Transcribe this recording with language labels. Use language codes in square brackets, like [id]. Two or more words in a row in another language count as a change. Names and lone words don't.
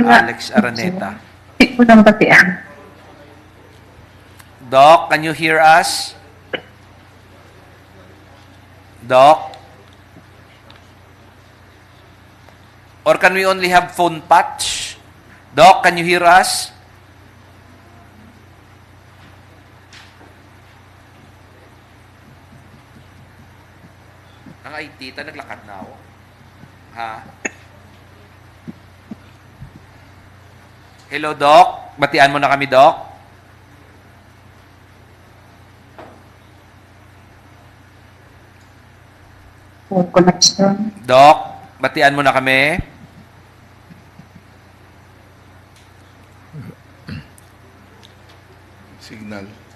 [en] Alex Araneta. Doc, can you hear us? Doc? Or can we only have phone patch? Doc, can you hear us? [tl] Ang IT, naglakad na ako. Ha? [en] Hello, Doc. [tl] Batian mo na kami, Doc. [en] Connection. [tl] Doc, batian mo na kami. [en] Signal.